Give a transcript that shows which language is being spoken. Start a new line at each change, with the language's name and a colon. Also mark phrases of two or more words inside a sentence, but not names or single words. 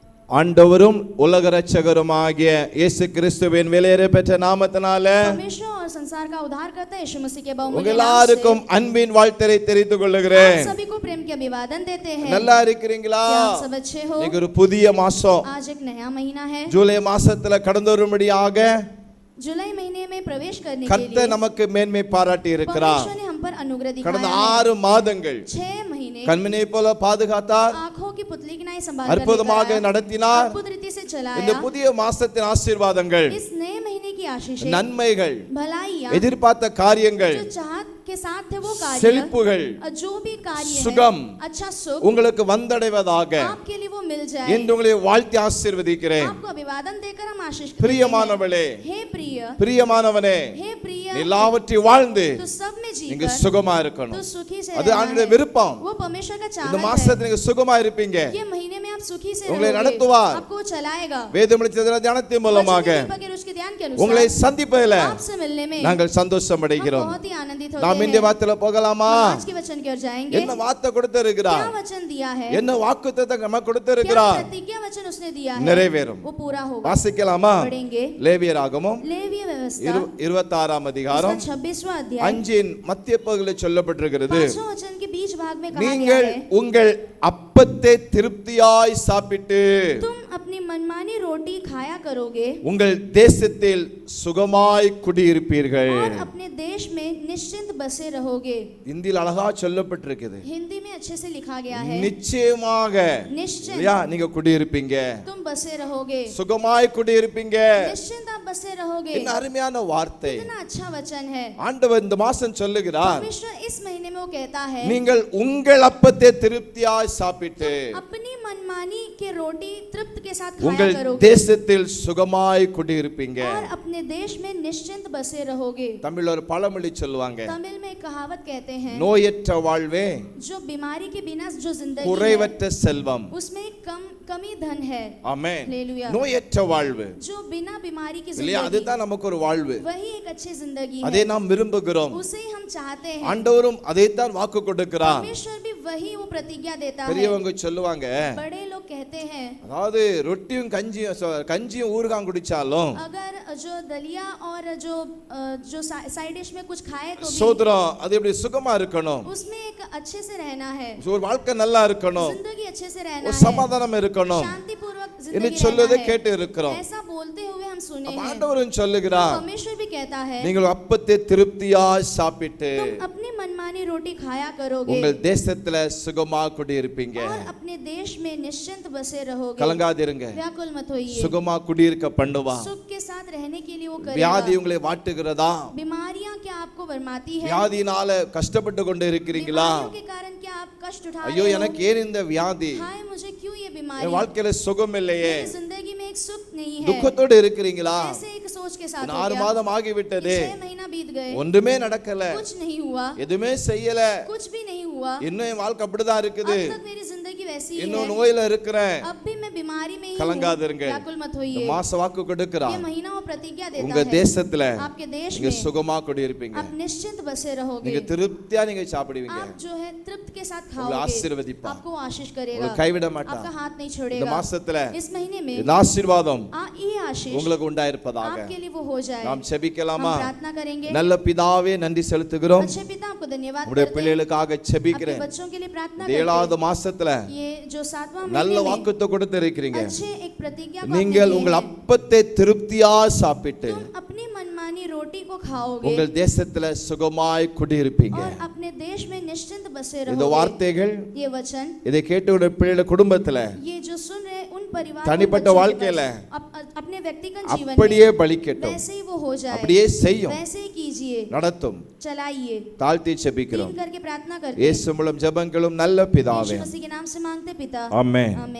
Tamil: ஆண்டவரும் உலக இரட்சகருமாகிய இயேசு கிறிஸ்துவின் விலையேற பெற்ற நாமத்தினால
Hindi: परमेश्वर और संसार का उद्धारकर्ता यीशु मसीह के
Tamil: உங்க
Hindi: बहुमूल्य नाम
Tamil: எல்லாருக்கும் அன்பின் வாழ்த்தை தெரிவித்துக் கொள்கிறேன்.
Hindi: आप सभी को प्रेम के अभिवादन देते हैं।
Tamil: நல்லா இருக்கிறீங்களா?
Hindi: क्या आप सब अच्छे हो?
Tamil: இன்னைக்கு ஒரு புதிய மாசம்,
Hindi: आज एक नया महीना है।
Tamil: ஜூலை மாசத்துல கடந்து வரும்படியாக
Hindi: जुलाई महीने में प्रवेश करने के
Tamil: கர்த்தர்
Hindi: लिए
Tamil: நமக்கு மேன்மை பாராட்டி இருக்கிறார்.
Hindi: परमेश्वर ने हम पर अनुग्रह
Tamil: கடந்த
Hindi: दिखाया है।
Tamil: 6 மாதங்கள்
Hindi: 6 महीने
Tamil: கண்மணியை போல பாதுகாத்தார்,
Hindi: आंखों की पुतली की नाई संभाल
Tamil: அற்புதமாக
Hindi: कर
Tamil: நடத்தினார்.
Hindi: अद्भुत रीति से
Tamil: இந்த
Hindi: चलाया।
Tamil: புதிய மாசத்தின் ஆசீர்வாதங்கள்,
Hindi: इस नए महीने की आशीषें,
Tamil: நன்மைகள்,
Hindi: भलाइयां,
Tamil: எதிர்பார்த்த காரியங்கள்,
Hindi: जो चाहत के साथ थे वो कार्य,
Tamil: செழிப்புகள்,
Hindi: जो भी कार्य है,
Tamil: சுகம்
Hindi: अच्छा सुख
Tamil: உங்களுக்கு வந்தடைவதாக
Hindi: आपके लिए वो मिल जाए।
Tamil: என்று உங்களை வாழ்த்தி ஆசீர்வதிக்கிறேன்.
Hindi: आपको अभिवादन देकर हम आशीष
Tamil: பிரியமானவளே,
Hindi: हे प्रिय,
Tamil: பிரியமானவனே,
Hindi: हे प्रिय,
Tamil: எல்லாவற்றை வாழ்ந்து
Hindi: तो सब में
Tamil: நீங்க
Hindi: जीकर
Tamil: சுகமா
Hindi: तो
Tamil: இருக்கணும்.
Hindi: सुखी से
Tamil: அது
Hindi: रहना
Tamil: ஆண்டவருடைய
Hindi: है।
Tamil: விருப்பம்.
Hindi: वो परमेश्वर का
Tamil: இந்த
Hindi: चाहत है।
Tamil: மாசத்துல நீங்க சுகமா இருப்பீங்க.
Hindi: ये महीने में आप सुखी से
Tamil: உங்களை
Hindi: रहोगे।
Tamil: நடத்துவார்.
Hindi: आपको चलाएगा।
Tamil: வேதமளித்த தியானத்தின் மூலமாக
Hindi: वचन के उसके ध्यान के
Tamil: உங்களை
Hindi: अनुसार
Tamil: சந்திப்பதில்
Hindi: आपसे मिलने में
Tamil: நாங்கள் சந்தோஷம்
Hindi: हम
Tamil: அடைகிறோம்.
Hindi: बहुत ही आनंदित
Tamil: நாம்
Hindi: होते
Tamil: இந்த
Hindi: हैं।
Tamil: வார்த்தையில போகலாமா?
Hindi: हम आज के वचन की ओर जाएंगे।
Tamil: என்ன வார்த்தை கொடுத்திருக்கிறார்,
Hindi: क्या वचन दिया है,
Tamil: என்ன வாக்குத்தத்தம் நமக்கு
Hindi: क्या
Tamil: கொடுத்திருக்கிறார்,
Hindi: प्रतिज्ञा वचन उसने दिया है,
Tamil: நிறைவேறும்.
Hindi: वो पूरा होगा।
Tamil: வாசிக்கலாமா?
Hindi: पढ़ेंगे।
Tamil: லேவியராகமம்
Hindi: लेवीय व्यवस्था
Tamil: 26ஆம் அதிகாரம்
Hindi: 26वां अध्याय
Tamil: 5 மத்திய பகுதியில் சொல்லப்பட்டிருக்கிறது.
Hindi: 5वां वचन के बीच भाग में कहा गया
Tamil: நீங்கள்
Hindi: है,
Tamil: உங்கள் அப்பத்தை திருப்தியாய் சாப்பிட்டு
Hindi: तुम अपनी मनमानी रोटी खाया करोगे
Tamil: உங்கள் தேசத்தில் சுகமாய் குடியிருப்பீர்கள்.
Hindi: और अपने देश में निश्चिंत बसे रहोगे।
Tamil: இந்தியில் அழகா சொல்லப்பட்டிருக்குது.
Hindi: हिंदी में अच्छे से लिखा गया है,
Tamil: நிச்சயமாக
Hindi: निश्चिंत
Tamil: இல்லையா, நீங்க குடியிருப்பீங்க,
Hindi: तुम बसे रहोगे,
Tamil: சுகமாய் குடியிருப்பீங்க.
Hindi: निश्चिंत आप बसे रहोगे।
Tamil: என்ன அருமையான வார்த்தை.
Hindi: कितना अच्छा वचन है।
Tamil: ஆண்டவர் இந்த மாசம் சொல்லுகிறார்,
Hindi: परमेश्वर इस महीने में वो कहता है,
Tamil: நீங்கள் உங்கள் அப்பத்தை திருப்தியாய் சாப்பிட்டு
Hindi: अपनी मनमानी के रोटी तृप्त के साथ खाया
Tamil: உங்கள்
Hindi: करोगे
Tamil: தேசத்தில் சுகமாய் குடியிருப்பீங்க.
Hindi: और अपने देश में निश्चिंत बसे रहोगे।
Tamil: தமிழ்ல ஒரு பழமொழி சொல்லுவாங்க,
Hindi: तमिल में एक कहावत कहते हैं,
Tamil: நோயற்ற வாழ்வே
Hindi: जो बीमारी के बिना जो जिंदगी है,
Tamil: குறைவற்ற செல்வம்.
Hindi: उसमें कमी धन है।
Tamil: ஆமென்.
Hindi: हालेलुया।
Tamil: நோயற்ற வாழ்வு
Hindi: जो बिना बीमारी की
Tamil: இல்லையா,
Hindi: जिंदगी,
Tamil: அதுதான் நமக்கு ஒரு வாழ்வு.
Hindi: वही एक अच्छी जिंदगी
Tamil: அதை
Hindi: है।
Tamil: நாம் விரும்புகிறோம்.
Hindi: उसे ही हम चाहते हैं।
Tamil: ஆண்டவரும் அதைத்தான் வாக்கு கொடுக்கிறார்.
Hindi: परमेश्वर भी वही वो प्रतिज्ञा देता है।
Tamil: பெரியவங்க சொல்லுவாங்க,
Hindi: बड़े लोग कहते हैं,
Tamil: அதாவது ரொட்டியும் கஞ்சியும் ஊறுகாய் குடிச்சாலும்
Hindi: अगर जो दलिया और जो साइड डिश में कुछ खाए तो भी
Tamil: சோதரம் அது எப்படி சுகமா இருக்கணும்,
Hindi: उसमें एक अच्छे से रहना है,
Tamil: ஒரு வாழ்க்கை நல்லா இருக்கணும்,
Hindi: जिंदगी अच्छे से रहना
Tamil: ஒரு
Hindi: है,
Tamil: சமாதானம் இருக்கணும்
Hindi: शांतिपूर्वक
Tamil: என்று
Hindi: जिंदगी
Tamil: சொல்வதை
Hindi: रहना
Tamil: கேட்டு
Hindi: है।
Tamil: இருக்கிறோம்.
Hindi: ऐसा बोलते हुए हम सुने
Tamil: அப்ப
Hindi: हैं।
Tamil: ஆண்டவரும் சொல்லுகிறார்,
Hindi: परमेश्वर भी कहता है,
Tamil: நீங்கள் அப்பத்தை திருப்தியாய் சாப்பிட்டு
Hindi: तुम अपनी मनमानी रोटी खाया करोगे
Tamil: உங்கள் தேசத்துல சுகமா குடியிருப்பீங்க.
Hindi: और अपने देश में निश्चिंत बसे रहोगे।
Tamil: கலங்காதிருங்க,
Hindi: व्याकुल मत होइए,
Tamil: சுகமா குடியிருக்க பண்ணுவா.
Hindi: सुख के साथ रहने के लिए वो
Tamil: வியாதி
Hindi: करेगा।
Tamil: உங்களை வாட்டுகிறதா?
Hindi: बीमारियां क्या आपको बरमाती है?
Tamil: வியாதினால கஷ்டப்பட்டு கொண்டு இருக்கிறீங்களா?
Hindi: बीमारियों के कारण क्या आप कष्ट उठा
Tamil: ஐயோ
Hindi: रहे हो?
Tamil: எனக்கு ஏன் இந்த வியாதி,
Hindi: हाय मुझे क्यों ये
Tamil: என்
Hindi: बीमारी,
Tamil: வாழ்க்கையில சுகம் இல்லையே,
Hindi: मेरी जिंदगी में एक सुख नहीं है,
Tamil: துக்கத்தோடு இருக்கிறீங்களா?
Hindi: ऐसे एक सोच के साथ
Tamil: 6
Hindi: हो गया।
Tamil: மாதம் ஆகிவிட்டது,
Hindi: 6 महीना बीत गए,
Tamil: ஒன்றுமே நடக்கல,
Hindi: कुछ नहीं हुआ,
Tamil: எதுவுமே செய்யல,
Hindi: कुछ भी नहीं हुआ,
Tamil: இன்னும் என் வாழ்க்கை அப்படிதான் இருக்குது,
Hindi: अब तक मेरी जिंदगी वैसी ही
Tamil: இன்னும்
Hindi: है,
Tamil: நோயில இருக்கிறேன்.
Hindi: अब भी मैं बीमारी में ही हूँ।
Tamil: கலங்காதிருங்க,
Hindi: व्याकुल मत
Tamil: இந்த
Hindi: होइए।
Tamil: மாச வாக்கு
Hindi: ये
Tamil: கொடுக்கிறான்,
Hindi: महीना वो प्रतिज्ञा देता
Tamil: உங்க
Hindi: है,
Tamil: தேசத்துல
Hindi: आपके देश
Tamil: நீங்க
Hindi: में
Tamil: சுகமா குடியிருப்பீங்க,
Hindi: आप निश्चिंत बसे रहोगे,
Tamil: நீங்க திருப்தியா நீங்க சாப்பிடுவீங்க,
Hindi: आप जो है तृप्त के साथ
Tamil: உங்களை
Hindi: खाओगे,
Tamil: ஆசீர்வதிப்பா,
Hindi: आपको आशीष करेगा,
Tamil: உங்களை கைவிட மாட்டான்.
Hindi: आपका हाथ नहीं
Tamil: இந்த
Hindi: छोड़ेगा।
Tamil: மாசத்துல
Hindi: इस महीने में
Tamil: இந்த ஆசீர்வாதம்
Hindi: ये आशीष
Tamil: உங்களுக்கு உண்டாயிருப்பதாக
Hindi: आपके लिए वो हो जाए।
Tamil: நாம்
Hindi: हम
Tamil: செபிக்கலாமா?
Hindi: प्रार्थना करेंगे।
Tamil: நல்ல பிதாவே, நன்றி செலுத்துகிறோம்.
Hindi: अच्छे पिता आपको धन्यवाद
Tamil: உங்களுடைய
Hindi: करते हैं।
Tamil: பிள்ளைகளுக்காக
Hindi: आपके
Tamil: செபிக்கிறேன்.
Hindi: बच्चों के लिए प्रार्थना
Tamil: இந்த
Hindi: करते
Tamil: 7வது மாசத்துல
Hindi: हैं। ये जो 7वां
Tamil: நல்ல
Hindi: महीने में
Tamil: வாக்குத்தை கொடுத்து இருக்கிறீங்க.
Hindi: अच्छे एक प्रतिज्ञा को
Tamil: நீங்கள்
Hindi: आपने
Tamil: உங்கள்
Hindi: दी है।
Tamil: அப்பத்தை திருப்தியா சாப்பிட்டு
Hindi: तुम अपनी मनमानी रोटी को खाओगे
Tamil: உங்கள் தேசத்துல சுகமாய் குடியிருப்பீங்க.
Hindi: और अपने देश में निश्चिंत बसे
Tamil: இந்த
Hindi: रहोगे।
Tamil: வார்த்தைகள்
Hindi: ये वचन,
Tamil: இதை கேட்டு உடைய பிள்ளைகள குடும்பத்துல
Hindi: ये जो सुन रहे उन परिवार
Tamil: தனிப்பட்ட வாழ்க்கையில
Hindi: अपने व्यक्तिगत जीवन
Tamil: அப்படியே
Hindi: में
Tamil: பலிக்கட்டும்,
Hindi: वैसे ही वो हो जाए,
Tamil: அப்படியே செய்யும்,
Hindi: वैसे ही कीजिए,
Tamil: நடத்தும்.
Hindi: चलाइए।
Tamil: தாழ்த்தி செபிக்கிறோம்
Hindi: करके प्रार्थना करते हैं।
Tamil: இயேசு மூலம் ஜெபங்களும் நல்ல பிதாவே,
Hindi: यीशु मसीह के नाम से मांगते पिता,
Tamil: ஆமென்.
Hindi: आमीन।